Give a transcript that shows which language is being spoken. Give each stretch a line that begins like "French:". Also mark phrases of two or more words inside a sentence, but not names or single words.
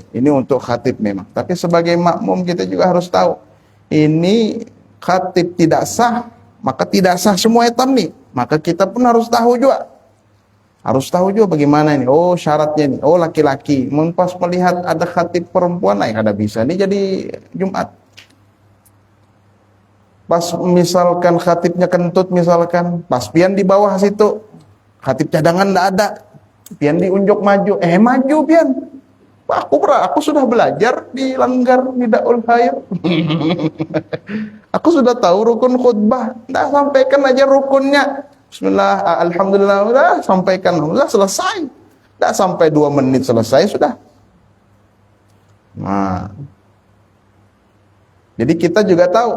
Indonesian: Ini untuk khatib memang. Tapi sebagai makmum kita juga harus tahu. Ini khatib tidak sah, maka tidak sah semua etam nih. Maka kita pun harus tahu juga. Harus tahu juga bagaimana ini. Oh syaratnya ini. Oh laki-laki. Pas melihat ada khatib perempuan, nah kada bisa. Ini jadi Jumat. Pas misalkan khatibnya kentut misalkan, pas pian di bawah situ. Khatib cadangan enggak ada. Pian diunjuk maju. Maju pian. Aku sudah belajar di Langgar Midaul Khair. Aku sudah tahu rukun khutbah. Enggak sampaikan aja rukunnya. Bismillah, alhamdulillah, udah sampaikan. Udah selesai. Enggak sampai 2 menit selesai sudah. Nah. Jadi kita juga tahu.